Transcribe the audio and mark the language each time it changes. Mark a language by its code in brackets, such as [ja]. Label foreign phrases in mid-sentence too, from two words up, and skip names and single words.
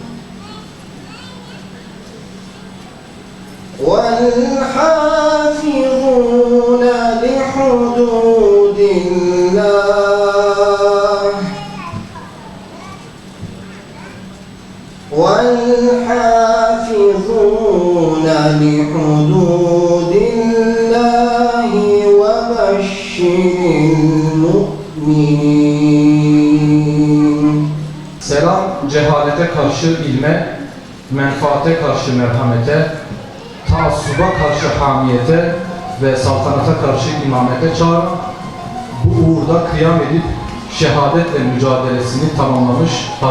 [ar] والحافظون لحدود الله والحافظون لحدود الله وبشر المؤمنين. [tr] Selam, cehalete karşı ilme, menfaate karşı merhamete, taassuba karşı hamiyete ve saltanata karşı imamete çağıran, bu uğurda kıyam edip şehadetle mücadelesini tamamlamış Hz.